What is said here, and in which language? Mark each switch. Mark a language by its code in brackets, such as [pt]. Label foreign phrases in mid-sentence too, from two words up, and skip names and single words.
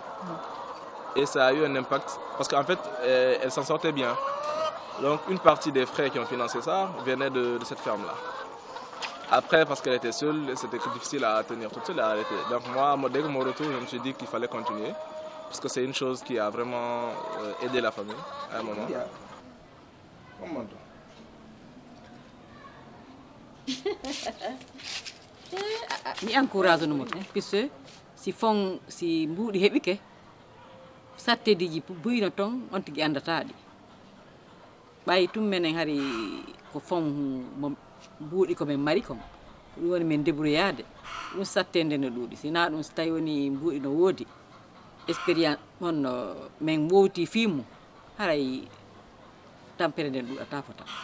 [fr] Et ça a eu un impact, parce qu'en fait, elle s'en sortait bien. Donc, une partie des frais qui ont financé ça venait de cette ferme-là. Après, parce qu'elle était seule, c'était difficile à tenir toute seule et à arrêter. Donc moi, dès que mon retour, je me suis dit qu'il fallait continuer. Parce que c'est une chose qui a vraiment aidé la famille à un moment. [ff] Mi encourage no moto puisque si mbuuɗi heɓike sattedeji buyino ton on tigi andataɗi ɓayi tum menen hari ko fon mo mbuuɗi komin mari kon ɗum woni min débrouillade ɗum sattede no ɗuuɗi sina ɗum so tawi woni mbuuɗi no woodi expérience honno min wowti fimu haray tampere nden ɗuuɗata fota